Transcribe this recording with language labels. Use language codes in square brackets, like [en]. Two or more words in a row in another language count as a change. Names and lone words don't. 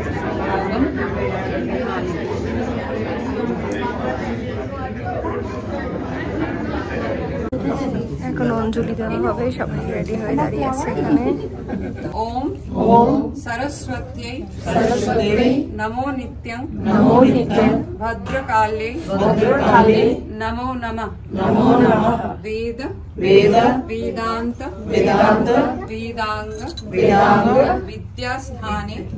[bn] এখন অঞ্জলি দেওয়া হবে, সবাই রেডি হয়ে দাঁড়িয়ে আছে এখানে। [sa] ओम सरस्वत्यै नमो नित्यं भद्रकाले नमो नमः वेद वेदांत वेदांग विद्यास्थाने